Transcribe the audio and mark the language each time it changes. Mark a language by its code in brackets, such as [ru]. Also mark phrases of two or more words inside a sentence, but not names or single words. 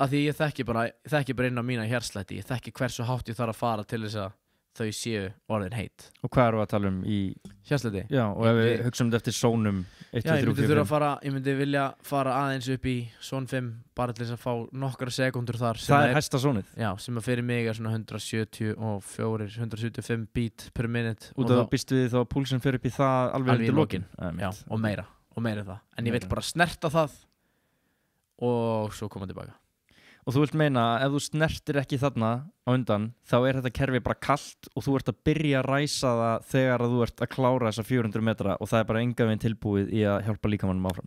[is] Af því ég þekki bara inn á mína hjartslætti. Ég þekki hversu hátt ég þarf að fara til þess að þau séu orðin heit. Og hvað eru að tala um í hjartslætti? Já, og ef við hugsaum þetta eftir zónum 1, 2, 3, 4, 5. ég myndi vilja fara aðeins upp í zón 5 bara til þess að fá nokkra sekundur þar. Það hæsta zónið? Já, sem að fyrir mig svona 174, 175 [en] beat per minute. [is] Og þá býst við þá að púlsinn fyrir upp í það alveg undir lokin? Já, og meira það. En ég vil bara snerta það og svo koma tilbaka. Og þú vilt meina að ef þú snertir ekki þarna á undan, þá þetta kerfi bara kalt og þú ert að byrja að ræsa það þegar þú ert að klára þessa 400 metra og það bara enga veginn tilbúið í að hjálpa líkamannum áfram.